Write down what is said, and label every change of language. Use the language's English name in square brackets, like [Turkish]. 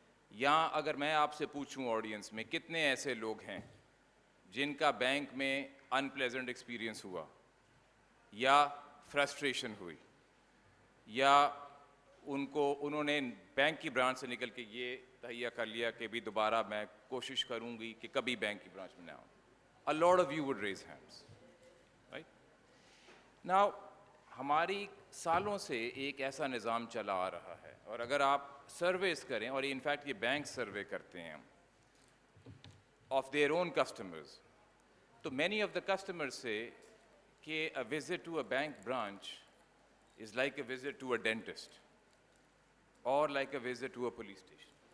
[Urdu] یا اگر میں آپ سے پوچھوں آڈینس میں کتنے ایسے لوگ ہیں جن کا بینک میں ان پلیزنٹ ایکسپیرئنس ہوا یا فرسٹریشن ہوئی یا انہوں نے بینک کی برانچ سے نکل کے یہ تہیہ کر لیا کہ بھی دوبارہ میں کوشش کروں گی کہ کبھی بینک کی برانچ میں نہ آؤں. [English] A lot of you would raise hands, right? Now, [Urdu] ہماری سالوں سے ایک ایسا نظام چلا آ رہا ہے، اور اگر آپ سرویز کریں، اور انفیکٹ یہ بینک سروے کرتے ہیں [English] of their own customers, تو many of the customers [Urdu] سے کہ [English] a visit to a bank branch is like a visit to a dentist or like a visit to a police station.